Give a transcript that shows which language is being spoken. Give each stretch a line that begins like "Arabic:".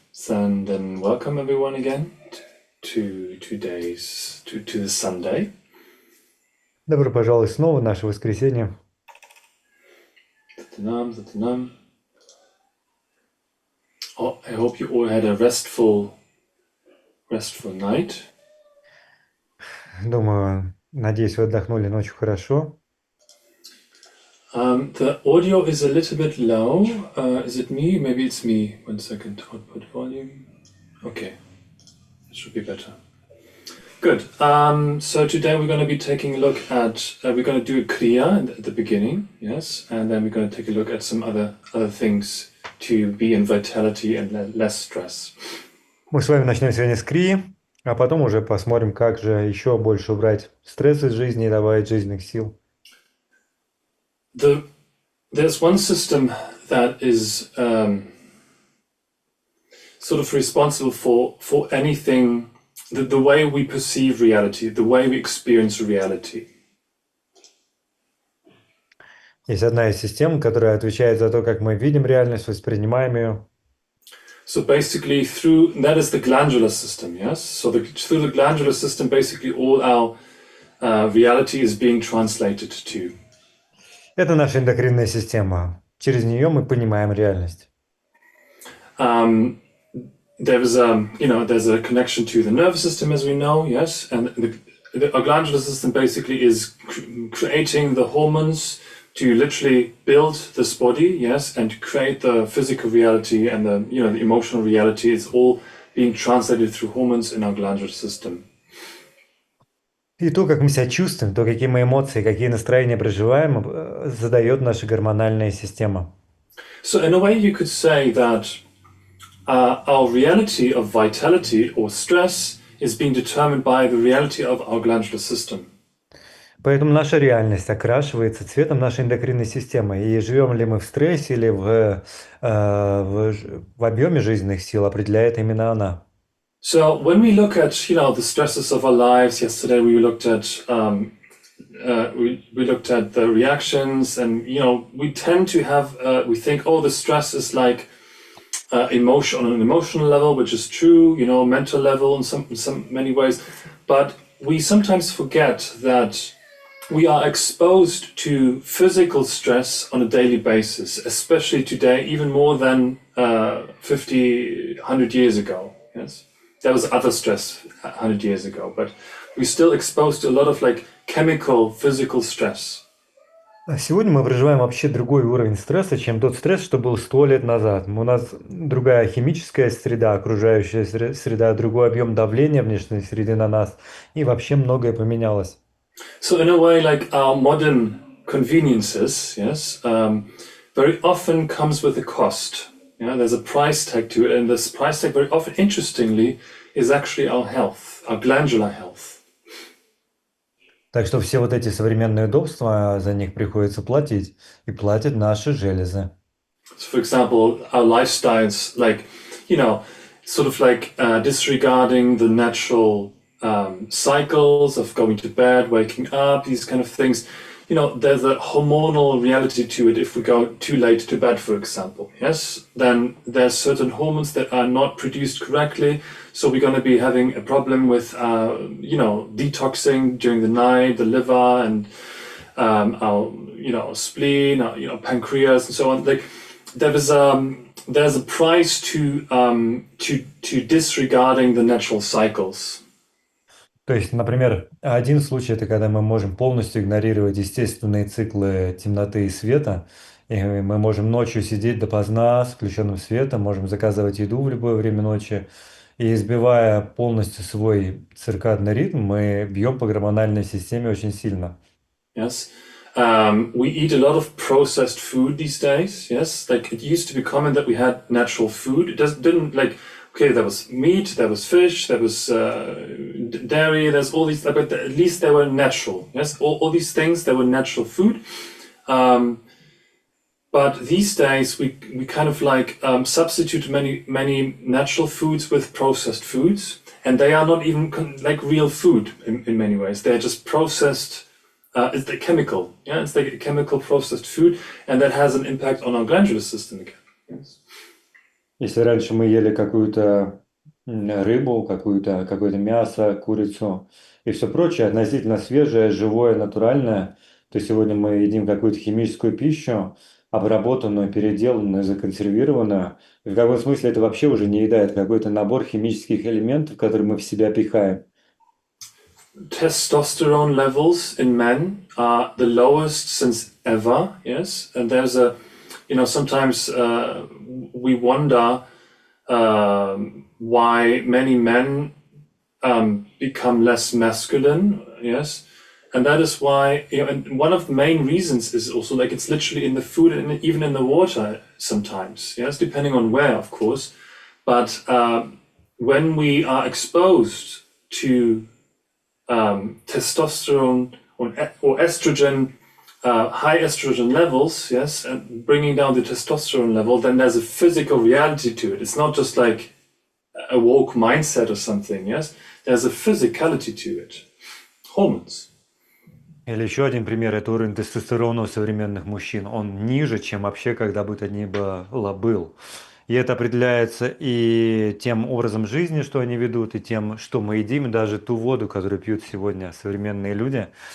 English: So, and then welcome everyone again to this Sunday.
Russian: Добро пожаловать снова в наше воскресенье.
Punjabi: Satanam.
English: Oh, I hope you all had a restful night.
Russian: Думаю, надеюсь, вы отдохнули ночью хорошо.
English: The audio is a little bit low. Is it me? Maybe it's me. 1 second. Output volume. Okay. It should be better. Good. So today we're going to be taking a look at, we're going to do a Kriya at the beginning, yes, and then we're going to take a look at some other things to be in vitality and less stress.
Russian: Мы с вами начнем сегодня с крии, а потом уже посмотрим, как же еще больше убрать стресс из жизни и добавить жизненных сил.
English: There's one system that is sort of responsible for anything, the way we perceive reality, the way we experience reality.
Russian: Есть одна из систем, которая отвечает за то, как мы видим реальность, воспринимаем ее.
English: So basically, that is the glandular system, yes? So through the glandular system, basically all our reality is being translated to.
Russian: Это наша эндокринная система. Через нее мы понимаем реальность.
English: There's a connection to the nervous system, as we know, yes? And our glandular system basically is creating the hormones to literally build this body, yes, and create the physical reality and the emotional reality. It's all being translated through hormones in our glandular system.
Russian: И то, как мы себя чувствуем, то, какие мы эмоции, какие настроения проживаем, задает наша гормональная система.
English: So in a way you could say that our reality of vitality or stress is being determined by the reality of our glandular system.
Russian: Поэтому наша реальность окрашивается цветом нашей эндокринной системы. И живем ли мы в стрессе или в объеме жизненных сил, определяет именно она.
English: So when we look at the stresses of our lives, yesterday we looked at we looked at the reactions, and we tend to have we think, oh, the stress is like emotion on an emotional level, which is true, mental level in some many ways, but we sometimes forget that we are exposed to physical stress on a daily basis, especially today, even more than 50, 100 years ago. Yes, there was other stress 100 years ago, but we're still exposed to a lot of like chemical, physical stress.
Russian: А сегодня мы проживаем вообще другой уровень стресса, чем тот стресс, что был 100 лет назад. У нас другая химическая среда, окружающая среда, другой объем давления внешней среды на нас, и вообще многое поменялось.
English: So in a way, like our modern conveniences, yes, very often comes with a cost. Yeah, there's a price tag to it, and this price tag, very often, interestingly, is actually our health, our glandular health.
Russian: Так что все вот эти современные удобства, за них приходится платить, и платят наши железы.
English: So, for example, our lifestyles, like, you know, sort of like disregarding the natural cycles of going to bed, waking up, these kind of things. You know, there's a hormonal reality to it. If we go too late to bed, for example, yes, then there's certain hormones that are not produced correctly. So we're going to be having a problem with, you know, detoxing during the night, the liver and our, you know, spleen, our, you know, pancreas and so on. Like, there's a price to disregarding the natural cycles.
Russian: То есть, например, один случай — это когда мы можем полностью игнорировать естественные циклы темноты и света, и мы можем ночью сидеть допоздна с включенным светом, можем заказывать еду в любое время ночи, и избивая полностью свой циркадный ритм, мы бьем по гормональной системе очень сильно.
English: Yes. We eat a lot of processed food these days. Yes, like it used to be common that we had natural food. Didn't like, okay, there was meat, there was fish, there was dairy. There's all these, but at least they were natural. Yes, all these things, they were natural food. But these days we kind of like substitute many natural foods with processed foods, and they are not even like real food in many ways. They're just processed. It's the chemical, yeah. It's like a chemical processed food, and that has an impact on our glandular system again. Yes.
Russian: Если раньше мы ели какую-то рыбу, какое-то мясо, курицу и все прочее, относительно свежее, живое, натуральное, то сегодня мы едим какую-то химическую пищу, обработанную, переделанную, законсервированную. И в каком смысле это вообще уже не еда, это какой-то набор химических элементов, которые мы в себя пихаем.
English: Testosterone levels in men are the lowest since ever. Yes, and there's a, you know, sometimes we wonder why many men become less masculine. Yes, and that is why, you know, and one of the main reasons is also like it's literally in the food and even in the water sometimes. Yes, depending on where, of course, but when we are exposed to testosterone or estrogen, high estrogen levels, yes, and bringing down the testosterone level, then there's a physical reality to it. It's not just like a woke mindset or something, yes. There's a physicality to it. Hormones.
Russian: Или еще один пример — это уровень тестостерона у современных мужчин. Он ниже, чем вообще когда бы то ни было был. И это определяется и тем образом жизни, что они ведут, и тем, что мы едим, и даже ту воду, которую пьют сегодня современные люди.